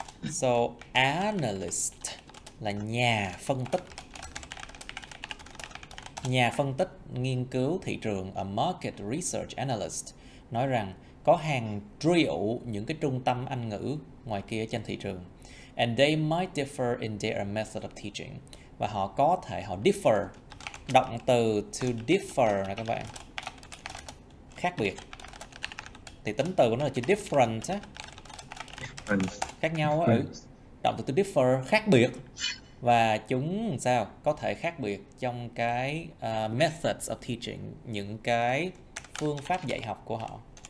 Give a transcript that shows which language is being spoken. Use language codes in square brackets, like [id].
[vi] So analyst là nhà phân tích. Nhà phân tích nghiên cứu thị trường, [en] a market research analyst, [vi] nói rằng có hàng triệu những cái trung tâm Anh ngữ ngoài kia trên thị trường. [en] And they might differ in their method of teaching. [vi] Và họ có thể differ. Động từ to differ nè các bạn. Khác biệt. Thì tính từ của nó là chữ different á. Khác nhau á. Động từ to differ khác biệt. Và chúng sao? Có thể khác biệt trong cái methods of teaching, những cái phương pháp dạy học của họ.